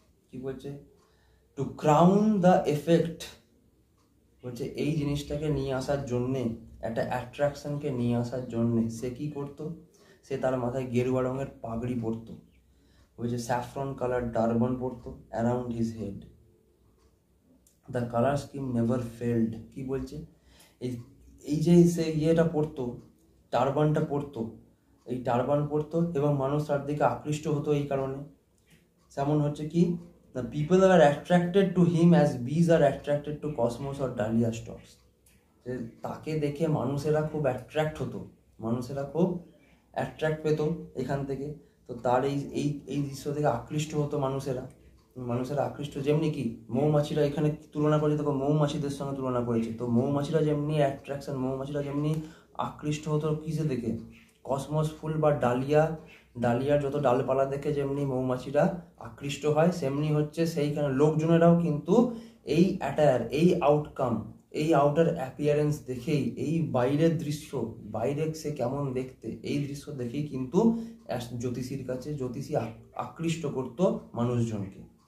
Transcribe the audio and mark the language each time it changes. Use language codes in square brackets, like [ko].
[bn] কি বলছে, [en] to crown the effect [bn] বলছে এই জিনিসটাকে নিয়ে আসার জন্যে, একটা অ্যাট্রাকশনকে নিয়ে আসার জন্যে সে কি করতো, সে তার মাথায় গেরুয়া রঙের পাগড়ি পরতো, বলছে স্যাফরন কালার টারবান পরতো [en] Around his head. The colour scheme never failed. [bn] কি বলছে, এই যে সে ইয়েটা পরতো, টারবানটা পরতো, এই টারবান পরতো এবং মানুষ তার দিকে আকৃষ্ট হতো এই কারণে। যেমন হচ্ছে কি, [en] the people are attracted to him as bees are attracted to cosmos or dahlia stalks. [bn] তাকে দেখে মানুষেরা খুব অ্যাট্রাক্ট হতো, মানুষেরা খুব অ্যাট্রাক্ট পেত এখান থেকে, তো তার এই দৃশ্য থেকে আকৃষ্ট হতো মানুষেরা আকৃষ্ট। যেমনি কি মৌমাছিরা, এখানে তুলনা করে দেখো মৌমাছিদের সঙ্গে তুলনা করেছে, তো মৌমাছিরা যেমনি অ্যাট্রাকশন, মৌমাছিরা যেমনি আকৃষ্ট হতো কিসে দেখে, কসমস ফুল বা ডালিয়ার যত ডালপালা দেখে যেমনি মৌমাছিরা আকৃষ্ট হয়, সেমনি হচ্ছে সেইখানে লোকজনেরাও কিন্তু এই অ্যাটায়ার, এই আউটকাম, এই আউটার অ্যাপিয়ারেন্স দেখেই, এই বাইরের দৃশ্য, বাইরে সে কেমন দেখতে, এই দৃশ্য দেখেই কিন্তু জ্যোতিষীর কাছে জ্যোতিষী আকৃষ্ট করত মানুষজনকে।